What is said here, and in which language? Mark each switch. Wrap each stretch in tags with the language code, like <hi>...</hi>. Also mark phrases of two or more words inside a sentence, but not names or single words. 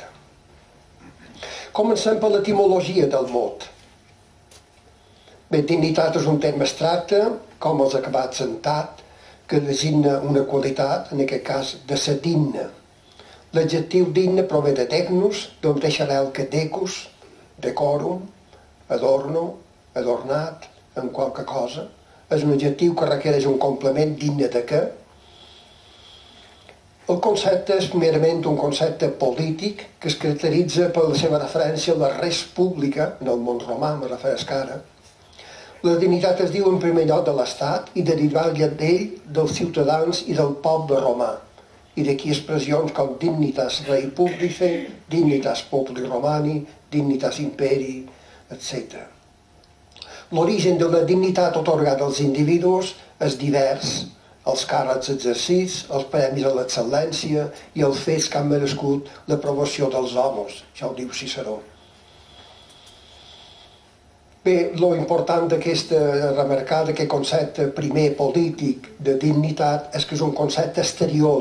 <ca>Comencem per l'etimologia del mot. Bé, dignitat és un terme abstracte, com els acabats en tat, que designa una qualitat, en aquest cas de ser digne. L'adjectiu digne prové de dignus, d'on deixa arrel que</ca> <la>decus, decorum,</la> <ca>adorno, adornat, en qualque cosa. És un adjectiu que requereix un complement digne de què. El concepte és primerament un concepte polític que es caracteritza per la seva referència a la</ca> <la>res pública,</la> <ca>en el món romà, me refereix ara. La dignitat es diu en primer lloc de l'Estat i derivat d'ell dels ciutadans i del poble romà. I d'aquí expressions com</ca> <la>dignitas rei publice, dignitas populi romani, dignitas imperi,</la> <ca>etc. L'origen de la dignitat atorgada als individus és divers, els càrrecs exercits, els premis a l'excel·lència i els fets que han merescut l'aprovació dels homes. Això ho diu Ciceró. Bé, lo important d'aquesta remarcar d'aquest concepte primer polític de dignitat és que és un concepte exterior.</ca>